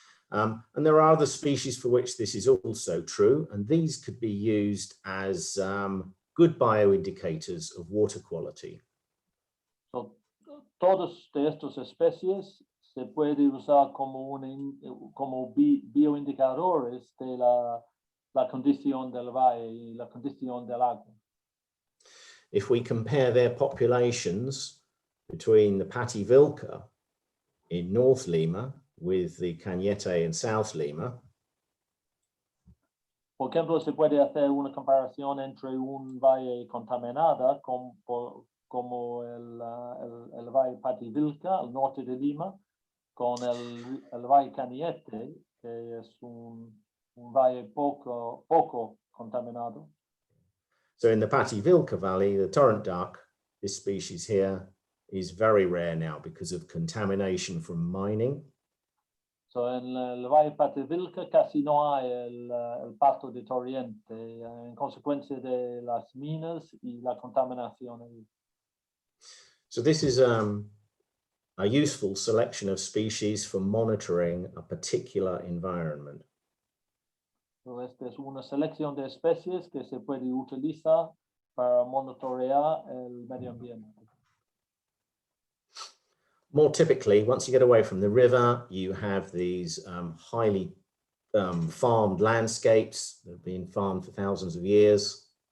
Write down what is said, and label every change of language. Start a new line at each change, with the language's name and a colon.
English: And there are other species for which this is also true, and these could be used as good bioindicators of water quality.
Spanish: So, todos de estos especies se puede usar como bioindicadores de la condición del valle y la condición del agua.
English: If we compare their populations between the Pativilca in North Lima with the Cañete in South Lima,
Spanish: por ejemplo, se puede hacer una comparación entre un valle contaminado como el valle Pativilca al norte de Lima con el valle Cañete, que es un valle poco contaminado.
English: So in the Pativilca Valley, the torrent duck, this species here, is very rare now because of contamination from mining.
Spanish: So en el Valle Pativilca casi no hay el pato de torrente en consecuencia de las minas y la contaminación.
English: So this is a useful selection of species for monitoring a particular environment.
Spanish: So esta es una selección de especies que se puede utilizar para monitorear el medio ambiente.
English: More typically, once you get away from the river, you have these highly farmed landscapes that have been farmed for thousands of years.